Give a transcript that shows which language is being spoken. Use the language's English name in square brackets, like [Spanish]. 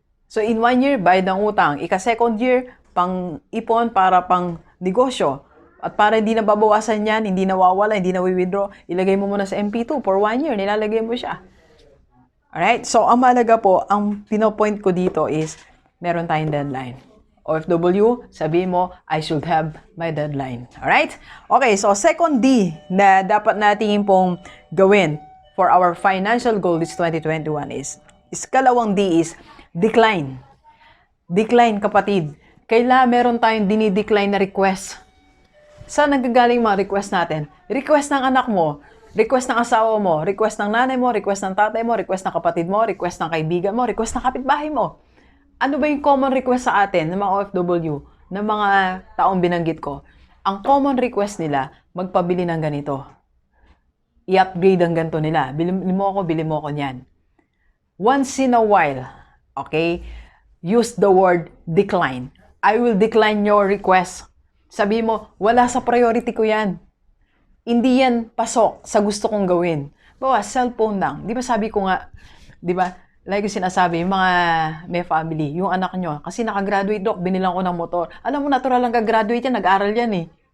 [Filipino] So, in 1 year, bayad ng utang. Ika-second year, pang-ipon para pang-negosyo. At para hindi na babawasan yan, hindi nawawala, hindi na withdraw, ilagay mo muna sa MP2 for 1 year, nilalagay mo siya. Alright? So, ang mahalaga po, ang pinopoint ko dito is, meron tayong deadline. [English] OFW, sabihin mo, I should have my deadline. Alright? Okay, so second D na dapat natin pong gawin for our financial goal this 2021 is kalawang D is decline. [Filipino] Decline, kapatid. Kailangan meron tayong dinidecline na request. Saan nagagaling mga request natin? Request ng anak mo, request ng asawa mo, request ng nanay mo, request ng tatay mo, request ng kapatid mo, request ng kaibigan mo, request ng kapitbahay mo. Ano ba yung common request sa atin ng mga OFW, ng mga taong binanggit ko? Ang common request nila, magpabili ng ganito. I-upgrade ang ganito nila. Bili mo ako niyan. [English] Once in a while, okay, use the word decline. I will decline your request. [Filipino] Sabi mo, wala sa priority ko yan. Hindi yan pasok sa gusto kong gawin. Bawa, cellphone lang. Di ba sabi ko nga, di ba, like yung sinasabi, yung mga may family, yung anak nyo, kasi nakagraduate, Dok, binilang ko ng motor. Alam mo, natural lang ka-graduate yan, nag-aral yan eh.